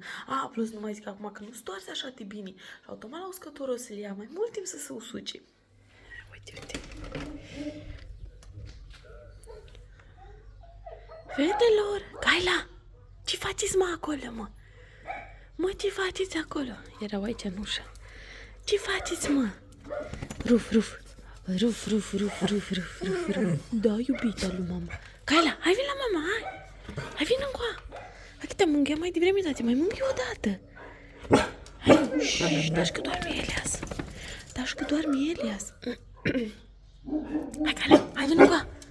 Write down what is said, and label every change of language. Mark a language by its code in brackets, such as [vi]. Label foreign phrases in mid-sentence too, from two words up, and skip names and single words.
[ro] Plus nu mai zic acum că nu stoarse așa de bine. Și automat la uscătură o să le ia mai mult timp să se usuce. Uite, uite. Fetelor, Gaila, ce faceți, mă, acolo, mă? Mă, ce faceți acolo? Erau aici în ușă. Ce faceți, mă? Ruf, ruf. Ruf, ruf, ruf, ruf, ruf, ruf, ruf. Da, iubita lui mama. Gaila, hai vin la mama, hai. Hai vin încoa. Hai că te-am mânghiat mai devreme, dar te mai mânghi odată. Hai, șșș, dași că doarme Elias. Dași că doarme Elias. Hai, Gaila, hai vin încoa.